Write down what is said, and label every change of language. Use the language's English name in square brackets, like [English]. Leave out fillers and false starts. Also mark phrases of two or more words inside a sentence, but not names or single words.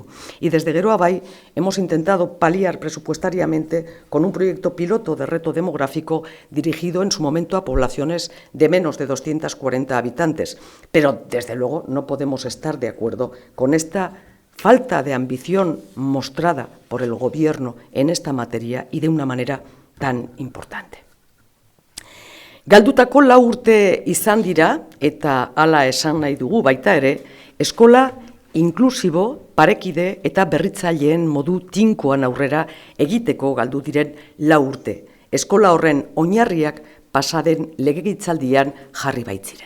[Spanish] Y desde Geroa Bai hemos intentado paliar presupuestariamente con un proyecto piloto de reto demográfico dirigido en su momento a poblaciones de menos de 240 habitantes. Pero desde luego no podemos estar de acuerdo con esta falta de ambición mostrada por el Gobierno en esta materia y de una manera tan importante. [Basque] Galdutako 4 urte izan dira, eta hala esan nahi dugu baita ere, eskola inklusibo, parekide eta berritzaileen modu tinkoan aurrera egiteko galdu diren 4 urte. Eskola horren oinarriak pasaden legegintzaldian jarri baitziren.